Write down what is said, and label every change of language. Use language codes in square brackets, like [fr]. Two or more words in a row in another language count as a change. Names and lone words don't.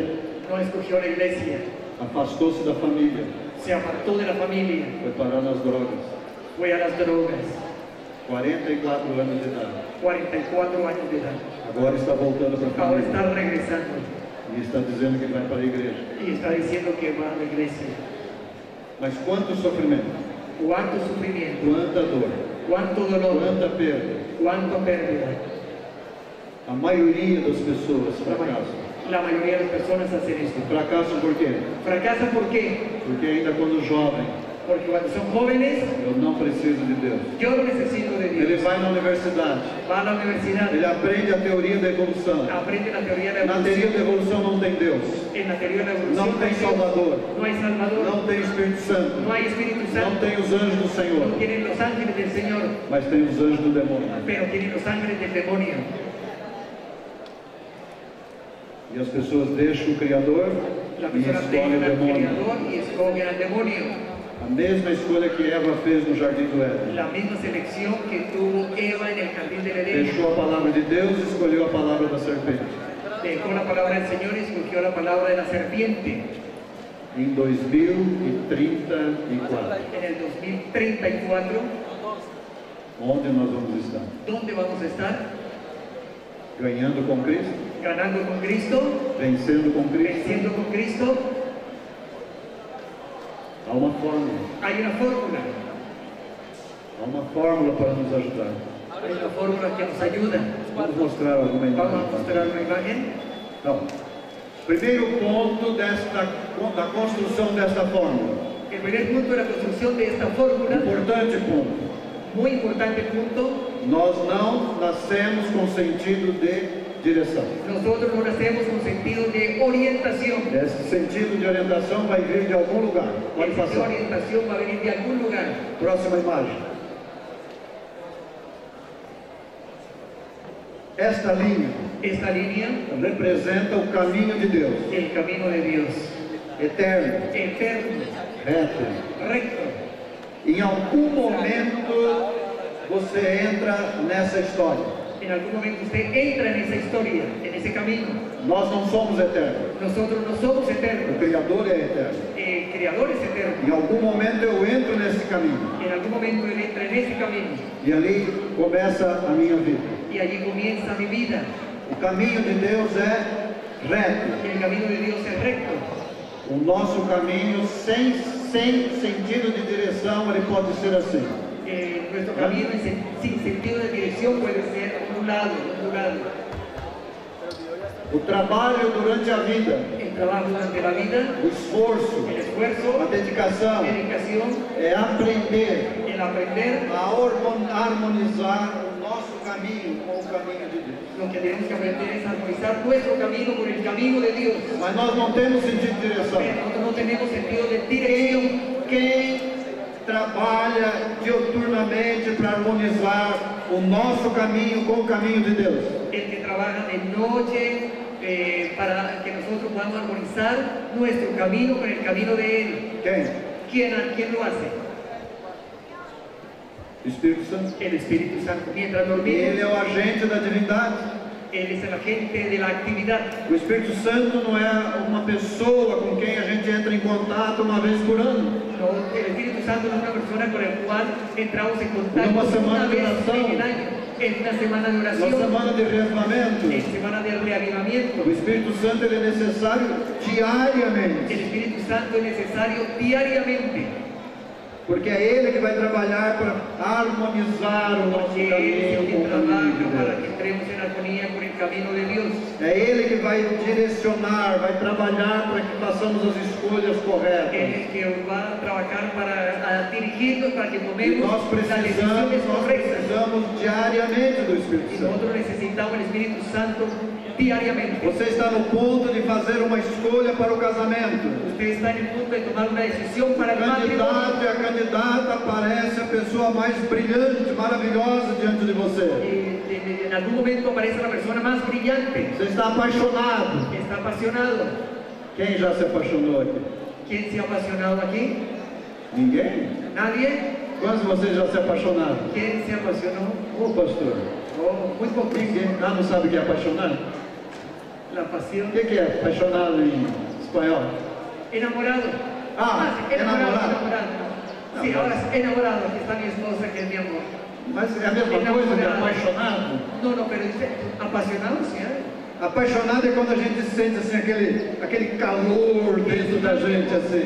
[es] No escogió la iglesia. [pt] Afastou-se da família. [es] Se apartó de la familia. [pt] Foi parar nas drogas. [es] Fue a las drogas. [pt] 44 anos de idade. [es] 44 años de edad. [pt] Agora está voltando para a [es] Ahora [pt] família. [es] está regresando. [pt] E está dizendo que vai para a igreja. [es] Y está diciendo que va a la iglesia. [pt] Mas quanto sofrimento, [es] Cuánto sufrimiento, [pt] quanta dor, [es] cuánto dolor, [pt] quanta perda. [es] cuánto pérdida. [pt] A maioria das pessoas fracassam. [es] La mayoría de las personas hacen esto. [pt] Fracassam por quê? [es] ¿Fracasan por qué? [pt] Porque ainda quando jovem, [es] Porque cuando son jóvenes, [pt] eu não preciso de Deus. [es] yo no necesito de [pt] Ele [es] Dios. [pt] vai na universidade, [es] Va a la universidad, [pt] ele aprende a teoria da evolução. [es] aprende la teoría de la [pt] Na teoria da evolução não tem Deus, [es] En la teoría de la evolución [pt] não tem Salvador, [es] no hay Salvador, [pt] não tem Espírito Santo, [es] no hay Espíritu [pt] não [es] Santo, [pt] tem os anjos do Senhor, [es] no tienen los ángeles del Señor, [pt] mas tem os anjos do demônio. [es] pero tienen los ángeles del demonio. [pt] E as pessoas deixam o Criador [es] Las [pt] e [es] personas [pt] escolhem o [es] dejan al [pt] demônio. [es] Creador y escogen al demonio. [pt] A mesma escolha que Eva fez no Jardim do Éden. [es] La misma selección que tuvo Eva en el jardín del Edén. [pt] Deixou a palavra de Deus e escolheu a palavra da serpente. [es] Dejó la palabra del Señor y escogió la palabra de la serpiente. [pt] Em 2034, [es] En el 2034, [pt] onde nós vamos estar? [es] ¿dónde vamos a estar? [pt] Ganhando com Cristo? [es] Ganando con Cristo, [pt] Vencendo com Cristo? [es] venciendo con Cristo. [pt] Há uma fórmula. [es] Hay una fórmula. [pt] Há uma fórmula para nos ajudar. [es] Hay una fórmula que nos ayuda. [pt] Vamos mostrar alguma [es] Vamos a [pt] imagem. [es] mostrar una imagen. [pt] Então, primeiro ponto da construção desta fórmula. [es] El primer punto de la construcción de esta fórmula, [pt] Importante ponto. [es] muy importante punto, [pt] Nós não nascemos com sentido de direção. [es] nosotros no nacemos con sentido de orientación. [pt] Esse sentido de orientação vai vir de algum lugar. Pode [es] Esa [pt] passar. [es] orientación va a venir de algún lugar. [pt] Próxima imagem. Esta linha [es] Esta línea, [pt] representa o caminho de Deus. [es] el camino de Dios, [pt] Eterno, [es] eterno, [pt] reto. [es] recto. [pt] Em algum momento você entra nessa história. [es] En algún momento usted entra en esa historia, en ese camino. [pt] Nós não somos eternos. [es] Nosotros no somos [pt] O [es] eternos. [pt] Criador é eterno. [es] El Creador es eterno. [pt] Em algum momento eu entro nesse caminho. [es] En algún momento Él entra en ese camino [pt] E ali começa a minha vida. [es] y allí comienza mi vida. [pt] O caminho de Deus é reto. [es] El camino de Dios es recto. [pt] O nosso caminho sem sentido de direção, ele pode ser assim. [es] Nuestro camino sin sentido de dirección puede ser un lado. [pt] O trabalho durante a vida, [es] El trabajo durante la vida, [pt] o esforço, [es] el [pt] a [es] esfuerzo, [pt] dedicação, [es] la dedicación, [pt] é aprender [es] el aprender. [pt] a harmonizar o nosso caminho com o caminho de Deus. [es] Lo que tenemos que aprender es armonizar nuestro camino con el camino de Dios. [pt] Mas nós não temos sentido de direção. [es] Nosotros no tenemos sentido de dirección. [pt] Quem trabalha diuturnamente para harmonizar o nosso caminho com o caminho de Deus? [es] El que trabaja de noche para que nosotros podamos armonizar nuestro camino con el camino de Él. [pt] Quem? [es] ¿Quién lo hace? [pt] O Espírito Santo. [es] El Espíritu Santo. Mientras [pt] Ele [es] dormimos, [pt] é o agente da divindade. [es] Él es el agente de la actividad. [pt] O Espírito Santo não é uma pessoa com quem a gente entra em contato uma vez por ano. [es] No, el Espíritu Santo no es una persona con la cual entramos en contacto Una semana una de vez oración. en el año. En una semana de [pt] Na [es] oración, [pt] semana de reavivamento, [es] en semana de reavivamiento. [pt] o Espírito Santo ele é necessário diariamente, [es] El Espíritu Santo es necesario diariamente, [pt] porque é Ele que vai trabalhar para harmonizar o nosso [es] porque Él es [pt] caminho [es] el que [pt] com o caminho [es] trabaja [pt] de [es] para [pt] Deus. [es] que entremos en armonía con el camino de Dios. [pt] É Ele que vai direcionar, vai trabalhar para que façamos as escolhas [es] Él [pt] corretas. [es] es el que va a trabajar para dirigirnos, para que [pt] E [es] tomemos [pt] nós [es] las decisiones correctas. [pt] precisamos diariamente do Espírito [es] Y [pt] Santo. [es] nosotros necesitamos el Espíritu Santo diariamente. [pt] Você está no ponto de fazer uma escolha para o casamento. [es] Usted está en el punto de tomar una decisión para el [pt] Candidato [es] matrimonio. [pt] e a candidata aparece a pessoa mais brilhante, maravilhosa diante de você. [es] En algún momento aparece la persona más brillante. [pt] Você está apaixonado. [es] Está apasionado. [pt] Quem já se apaixonou aqui? [es] ¿Quién se ha apasionado aquí? [pt] Ninguém? [es] ¿Nadie? [pt] Quantos de vocês já se apaixonaram? [es] ¿Quién se apasionó? [pt] Ô pastor, [es] Oh, muy pocos. [pt] ninguém não sabe o que é apaixonar? [es] La pasión. [pt] O que é apaixonado em espanhol? [es] Enamorado. Ah, sí, enamorado. enamorado. Sí, No, ahora es enamorado. Aquí está mi esposa, que es mi amor. [pt] Mas é a mesma coisa de apaixonado? [es] No, pero dice apasionado, sí. [pt] Apaixonado é quando a gente sente assim aquele calor dentro da gente assim.